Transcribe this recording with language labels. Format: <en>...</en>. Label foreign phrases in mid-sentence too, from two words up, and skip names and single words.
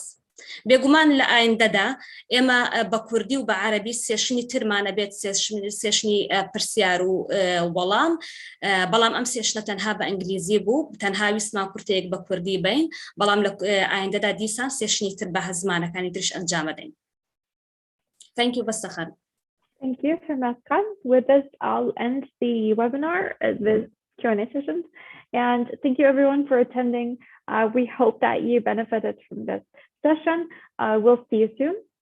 <ckb>بێگومان لە ئایندەدا ئێمە بە کوردی و بە عەرەبی سێشنی ترمانە بێت سێشنی پرسیار و وەڵام بەڵام ئەم سێشنە تەنها بە ئینگلیزی بوو تەنها ویستمان کورتێک بە کوردی بین بەڵام لە ئایندەدا دیسان سێشنی تر بە زمانەکانی ترش ئەنجام بدەین.</ckb> <en>Thank you بەستەخەن. Thank you, Hurmatkan. With this, I'll end the webinar, the Q&A session. And thank you everyone for attending. We hope that you benefited from this session. We'll see you soon.</en>